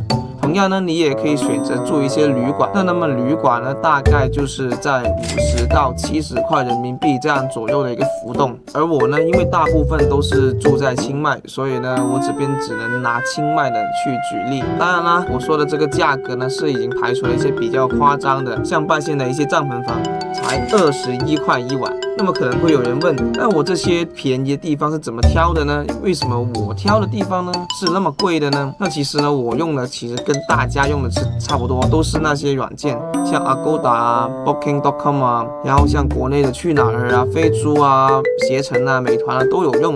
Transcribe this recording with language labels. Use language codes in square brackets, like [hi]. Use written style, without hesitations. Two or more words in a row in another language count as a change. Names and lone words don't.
[zh] 同樣呢，你也可以選擇住一些旅館。那麼旅館呢，大概就是在50到70塊人民幣這樣左右的一個浮動。而我呢，因為大部分都是住在清邁，所以呢，我這邊只能拿清邁的去舉例。當然啦，我說的這個價格呢，是已經排除了一些比較誇張的，像拜縣的一些帳篷房，才21塊一晚。那么可能会有人问，那我这些便宜的地方是怎么挑的呢？为什么我挑的地方呢是那么贵的呢？那其实呢，我用的其实跟大家用的是差不多，都是那些软件，像 Agoda 啊、Booking.com 啊，然后像国内的去哪儿啊、飞猪啊、携程啊、美团啊都有用。